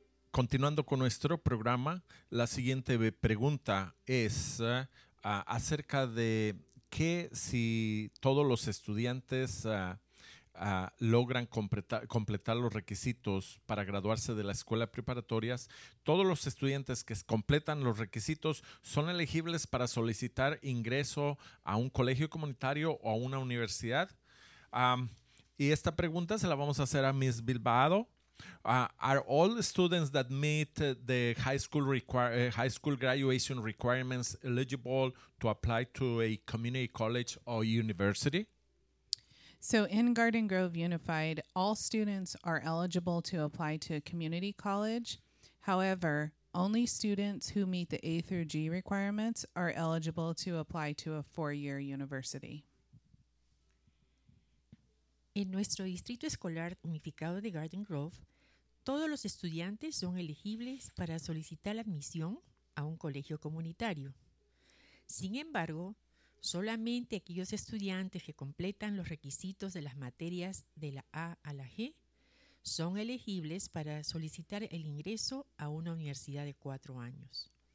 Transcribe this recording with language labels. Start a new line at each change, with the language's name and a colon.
Spanish: Continuando con nuestro programa, la siguiente pregunta es acerca de qué si todos los estudiantes logran completar los requisitos para graduarse de la escuela preparatoria. Todos los estudiantes que completan los requisitos son elegibles para solicitar ingreso a un colegio comunitario o a una universidad. Y esta pregunta se la vamos a hacer a Ms. Bilbao.
English: Are all students that meet the high school graduation requirements eligible to apply to a community college or university? So in Garden Grove Unified, all students are eligible to apply to a community college. However, only students who meet the A through G requirements are eligible to apply to a four-year university.
Spanish: En nuestro Distrito Escolar Unificado de Garden Grove, todos los estudiantes son elegibles para solicitar admisión a un colegio comunitario. Sin embargo, solamente aquellos estudiantes que completan los requisitos de las materias de la A a la G son elegibles para solicitar el ingreso a una universidad de 4 años.